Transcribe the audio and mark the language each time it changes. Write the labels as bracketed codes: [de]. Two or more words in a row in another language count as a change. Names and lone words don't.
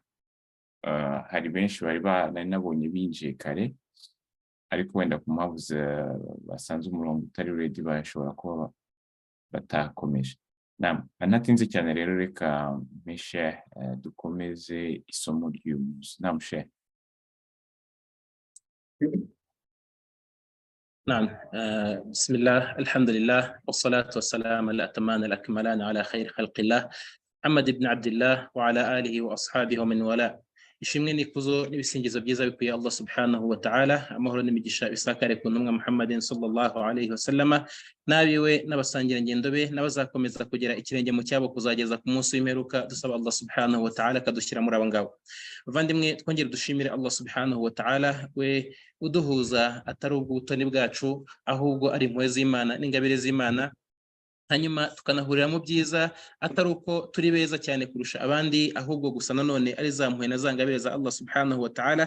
[rw] Hari benshi bari nabonye binjiye kare, ariko wenda ku mpamvu basanze umurongo utari ready bashobora kuba batakomeje. Ntatinze cyane rero reka mpeshe dukomeze isomo ry'uyu munsi. Sheikh. [ar] نعم. بسم الله، الحمد لله، والصلاة والسلام الأتمان الأكملان على خير خلق الله محمد بن عبد الله وعلى آله وأصحابه ومن والاه. [rw] ishimwe n'ikuzo n'ibisingizo byiza bikwiye [ar] الله سبحانه وتعالى, [rw] amahoro n'imigisha bisakare ku ntumwa Muhammadin [ar] صلى الله عليه وسلم, [rw] nabiwe n'abasangira ngendo be n'abazakomeza kugera ikirenge mu cyabo kuzageza ku munsi w'imperuka. Dusaba [ar] الله سبحانه وتعالى [rw] kadushyira muri abo ngabo. Bavandimwe, twongere dushimire [ar] الله سبحانه وتعالى, [rw] we uduhuza atari ubw'ubutoni bwacu ahubwo ari impuhwe z'Imana n'ingabire z'Imana, hanyuma tukanahurira mu byiza atari uko turi beza cyane kurusha abandi, ahubwo gusa nanone ari za mpuhwe na za ngabire za [ar] الله سبحانه وتعالى.